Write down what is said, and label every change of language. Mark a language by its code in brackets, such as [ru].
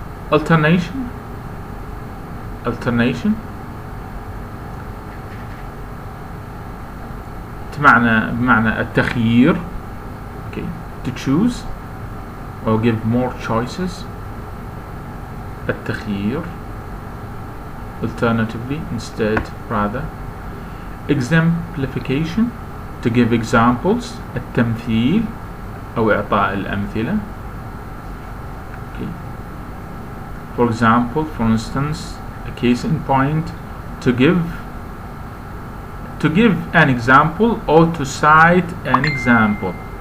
[en] Alternation [ar] بمعنى التخيير, [en] okay, to choose or give more choices. التخيير, alternatively, instead, rather. Exemplification, to give examples. [ar] التمثيل أو إعطاء الأمثلة. [en] Okay. For example, for instance, a case in point, to give an example or to cite an example.